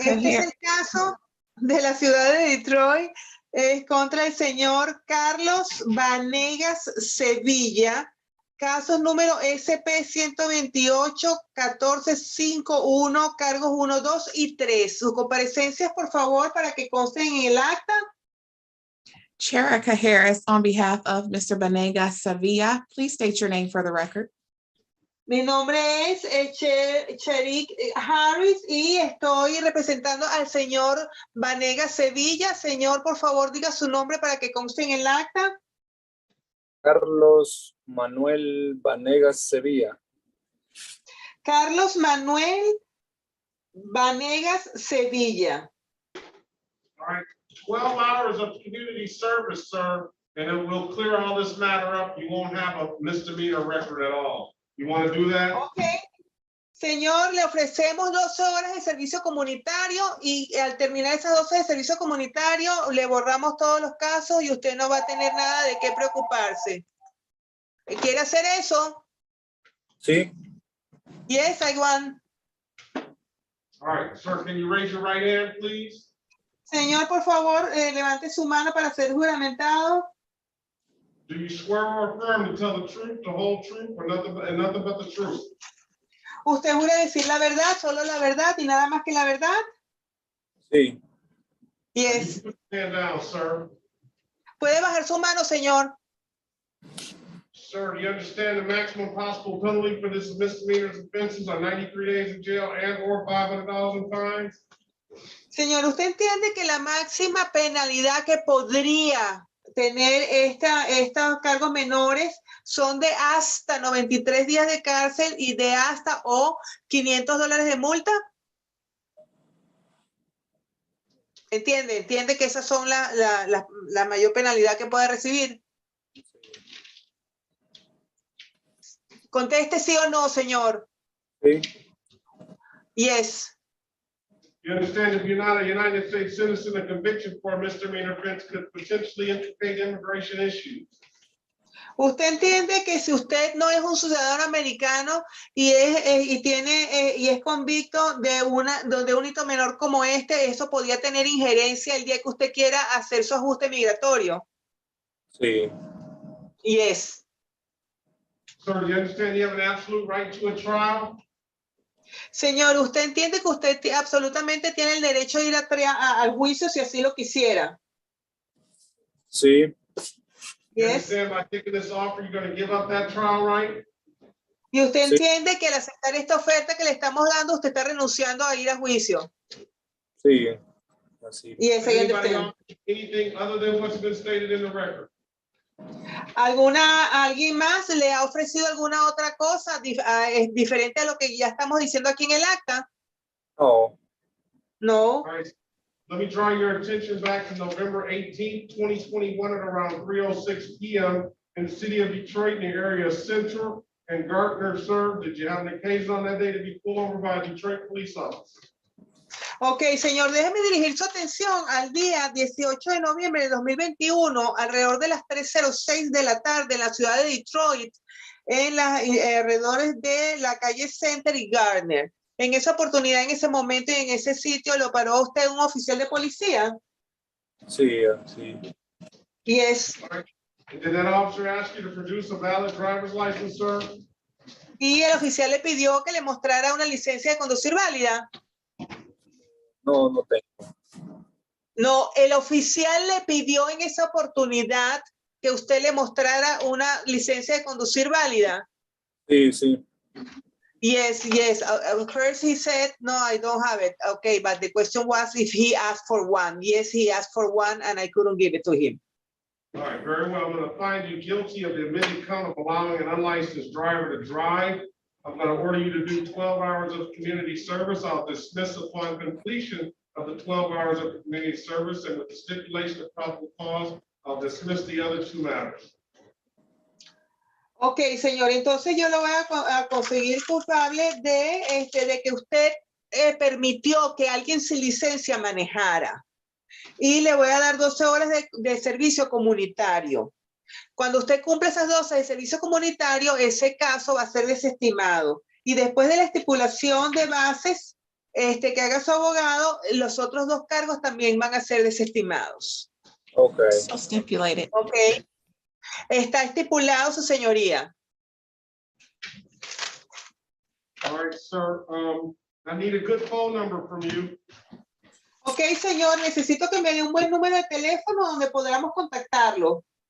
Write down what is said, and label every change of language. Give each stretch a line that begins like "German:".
Spanish: este es el caso de la ciudad de Detroit contra el señor Carlos Vanegas Sevilla, caso número SP-128-1451, cargos 1, 2 y 3. Sus comparecencias, por favor, para que consten en el acta.
English: Chair Eka Harris, on behalf of Mr. Banegas Sevilla, please state your name for the record.
Spanish: Mi nombre es Cherik Harris y estoy representando al señor Vanegas Sevilla. Señor, por favor, diga su nombre para que conste en el acta. Carlos Manuel Vanegas Sevilla. Carlos Manuel Vanegas Sevilla.
English: All right, 12 hours of community service, sir, and it will clear all this matter up. You won't have a misdemeanor record at all. You want to do that? Ok.
Spanish: Señor, le ofrecemos 12 horas de servicio comunitario y al terminar esas 12 de servicio comunitario le borramos todos los casos y usted no va a tener nada de qué preocuparse. ¿Quiere hacer eso? Sí.
English: Yes, I want. All right, sir, can you raise your right hand, please?
Spanish: Señor, por favor, levante su mano para ser juramentado.
English: Do you swear or affirm to tell the truth, the whole truth, or nothing but the truth?
Spanish: ¿Usted jura decir la verdad, solo la verdad y nada más que la verdad? Sí.
English: Yes. Stand down, sir.
Spanish: ¿Puede bajar su mano, señor?
English: Sir, do you understand the maximum possible penalty for this misdemeanor offenses are 93 days in jail and or $500 in fines?
Spanish: Señor, ¿usted entiende que la máxima penalidad que podría tener estos cargos menores son de hasta 93 días de cárcel y de hasta o $500 de multa? ¿Entiende que esas son la mayor penalidad que puede recibir? Conteste sí o no, señor. Sí.
English: Yes. You understand if you're not a United States citizen, a conviction for a misdemeanor offense could potentially implicate immigration issues.
Spanish: Usted entiende que si usted no es un ciudadano americano y es convicto de un hito menor como este, eso podría tener injerencia el día que usted quiera hacer su ajuste migratorio. Sí.
English: Yes. Sir, do you understand you have an absolute right to a trial?
Spanish: Señor, ¿usted entiende que usted absolutamente tiene el derecho de ir al juicio si así lo quisiera? Sí.
English: You understand by taking this offer, you're going to give up that trial right?
Spanish: Y usted entiende que al aceptar esta oferta que le estamos dando, usted está renunciando a ir a juicio. Sí. Así.
English: Yes, I Anybody understand. offer anything other than what's been stated in the record?
Spanish: ¿Alguien más le ha ofrecido alguna otra cosa diferente a lo que ya estamos diciendo aquí en el acta? No. No.
English: All right. Let me draw your attention back to November 18th, 2021 at around 3:06 p.m. in the city of Detroit in the area of Central and Gartner, sir. Did you have an occasion on that day to be pulled over by a Detroit police officer?
Spanish: Ok, señor, déjeme dirigir su atención al día 18 de noviembre de 2021, alrededor de las 3:06 de la tarde en la ciudad de Detroit, en los alrededores de la calle Center y Gardner. En esa oportunidad, en ese momento y en ese sitio, ¿lo paró usted un oficial de policía? Sí, sí.
English: Yes. Did that officer ask you to produce a valid driver's license, sir?
Spanish: Y el oficial le pidió que le mostrara una licencia de conducir válida. No, no tengo. No, el oficial le pidió en esa oportunidad que usted le mostrara una licencia de conducir válida. Sí, sí.
English: Yes, yes. First he said, no, I don't have it. Okay, but the question was if he asked for one. Yes, he asked for one and I couldn't give it to him. All right, very well. I'm going to find you guilty of the admitted count of allowing an unlicensed driver to drive. I'm going to order you to do 12 hours of community service. I'll dismiss upon completion of the 12 hours of community service, and with the stipulation of probable cause, I'll dismiss the other two matters.
Spanish: Ok, señor, entonces yo lo voy a conseguir culpable de que usted permitió que alguien sin licencia manejara. Y le voy a dar 12 horas de servicio comunitario. Cuando usted cumple esas 12 de servicio comunitario, ese caso va a ser desestimado. Y después de la estipulación de bases, que haga su abogado, los otros 2 cargos también van a ser desestimados.
English: Okay. So stipulated. Ok.
Spanish: Está estipulado, su señoría.
English: All right, sir. I need a good phone number from you.
Spanish: Ok, señor, necesito que me dé un buen número de teléfono donde podamos contactarlo.